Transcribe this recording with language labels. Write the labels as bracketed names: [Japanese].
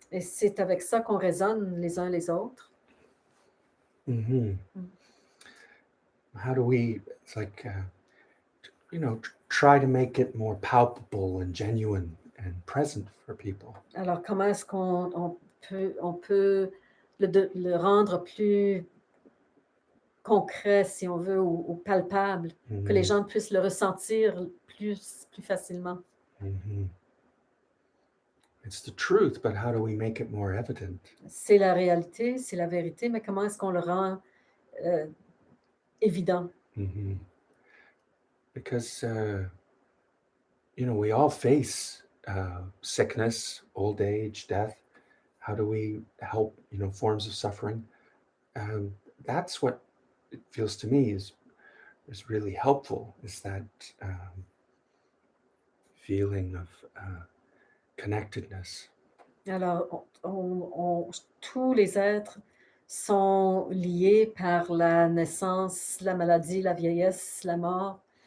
[French] Et c'est avec ça qu'on résonne les uns les autres. [English] How do we, it's like, try to make it more palpable and genuine and present for people? [French] Alors, comment est-ce qu'on peut le rendre plus concret, si on veut, ou palpable, que les gens puissent le ressentir plus facilement? [English] It's the truth, but how do we make it more evident? [French] C'est la réalité, c'est la vérité, mais comment est-ce qu'on le rend évident? [English] Because we all face sickness, old age, death. How do we help forms of suffering? That's what it feels to me is really helpful, is that feeling of connectedness. [French] Alors, tous les êtres sont liés par la naissance, la maladie, la vieillesse, la mort.